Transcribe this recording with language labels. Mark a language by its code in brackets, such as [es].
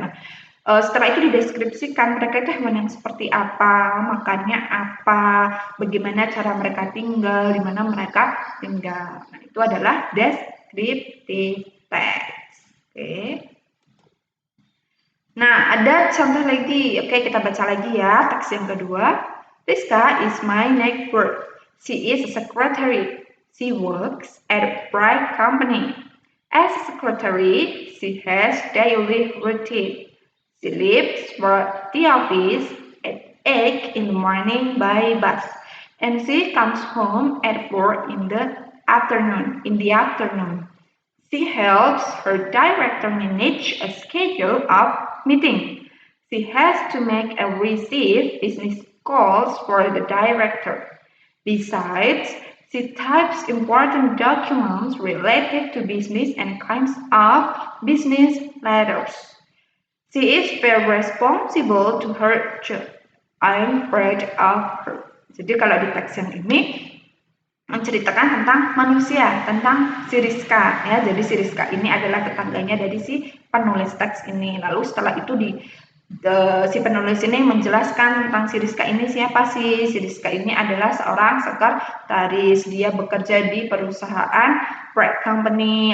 [id] Nah, setelah itu dideskripsikan mereka itu hewan yang seperti apa, makannya apa, bagaimana cara mereka tinggal, di mana mereka tinggal. Nah, itu adalah deskriptif teks. Oke. Nah, ada contoh lagi. Oke, kita baca lagi ya teks yang kedua. [en] Rizka is my neighbor. She is a secretary. She works at a bright company. As a secretary, she has daily routine. She leaves for the office at 8 in the morning by bus, and she comes home at 4 in the afternoon. She helps her director manage a schedule of meetings. She has to make and receive business calls for the director. Besides, she types important documents related to business and kinds of business letters. She is very responsible to her job. I'm proud of her. Jadi kalau di teks yang ini [id] menceritakan tentang manusia, tentang si Rizka ya. Jadi si Rizka ini adalah tetangganya dari si penulis teks ini. Lalu setelah itu si penulis ini menjelaskan tentang si Rizka ini siapa sih. Si Rizka ini adalah seorang sekretaris, dia bekerja di perusahaan bread company.